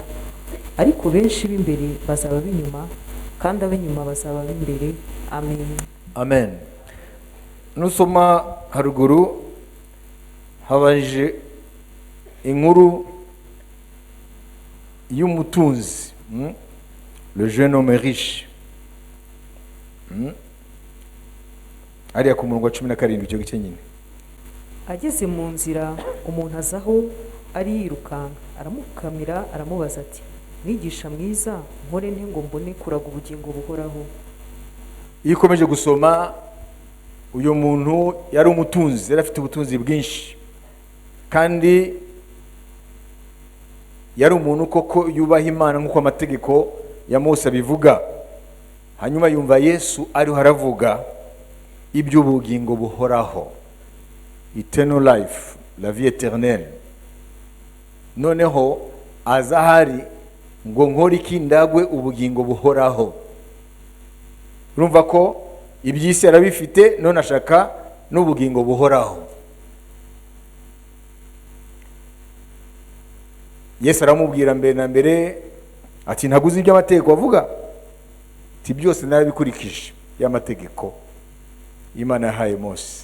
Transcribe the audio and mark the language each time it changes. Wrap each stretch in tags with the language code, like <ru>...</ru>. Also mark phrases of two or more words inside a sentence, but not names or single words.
<rw>Ariko benshi b'imbere bazaba b'inyuma, kandi ab'inyuma bazaba b'imbere. Amen. Amen. Nusoma haruguru habaje inkuru y'umutunzi,</rw> <fr>le jeune homme riche.</fr> <rw>Ariya ku murongo wa 17 icyo gice nyine. Ageze mu nzira umuntu azaho ari yirukanka, aramukamira aramubaza ati, mwigisha mwiza, nkore nte ngo mbone kuraga ubugingo buhoraho? Iyo ukomeje gusoma, uyu muntu yari umutunzi, yari afite ubutunzi bwinshi, kandi yari umuntu koko yubaha Imana nk'uko amategeko ya Mose abivuga. Hanyuma yumva Yesu ariho haravuga iby'ubugingo buhoraho,</rw> <en>eternal life,</en> <fr>la vie éternelle.</fr> <rw>Noneho azahari ngo nkore iki ndagwe ubugingo buhoraho. Urumva ko iby'isi arabifite, none ashaka n'ubugingo buhoraho. Yesu aramubwira mbere na mbere ati, ntaguze ibyo amategeko avuga, ati byose narabikurikije y'amategeko Imana yahaye Mose.</rw>